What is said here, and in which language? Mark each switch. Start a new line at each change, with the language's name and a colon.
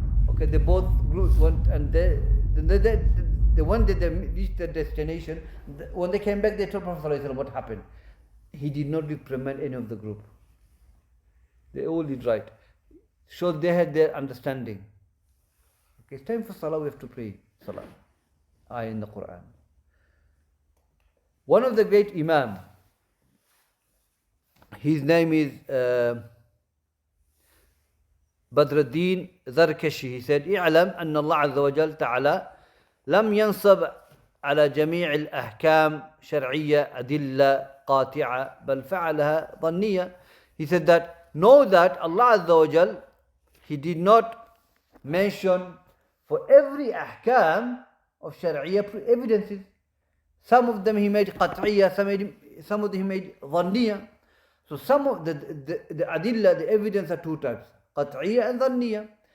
English: Okay, they both groups went, and when they reached their destination, when they came back, they told Prophet what happened. He did not reprimand any of the group. They all did right. So they had their understanding. Okay, it's time for Salah, we have to pray Salah. Ayah in the Quran. One of the great Imam, his name is Badruddin Zarkashi. He said,
Arabic: اعلم أن الله عز وجل تعالى لم ينصب على جميع الأحكام شرعية أدلة قاطعة بل فعلها ظنية.
English: He said that, know that Allah Azza wa Jal, He did not mention for every ahkam of Shari'iyah evidences. Some of them He made qat'iyah, some of them He made dhanniyah. So some of the adillah, the evidence are two types, qat'iyah and dhanniyah.